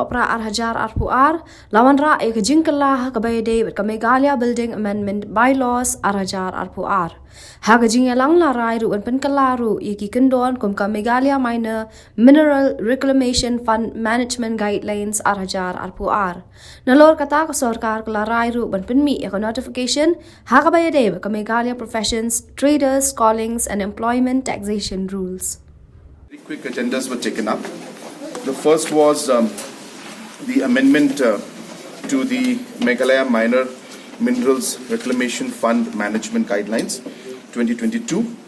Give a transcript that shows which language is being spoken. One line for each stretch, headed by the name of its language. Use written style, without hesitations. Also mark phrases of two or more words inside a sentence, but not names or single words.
Khasi: pra hajar arpu lawan ra e Pynkylla ka bayade ka Meghalaya Building Amendment Bylaws hajar arpu ha kajingya lang la rai ru Pynkylla ru ki kendon kum ka Meghalaya Minor Mineral Reclamation Fund Management Guidelines hajar arpu nalor kata ka Sorkar ka la rai ru penmi ka notification ha ka bayade ka Meghalaya Professions Traders Callings and Employment Taxation Rules.
English: Very quick agendas were taken up. The first was the amendment to the Meghalaya Minor Minerals Reclamation Fund Management Guidelines 2022.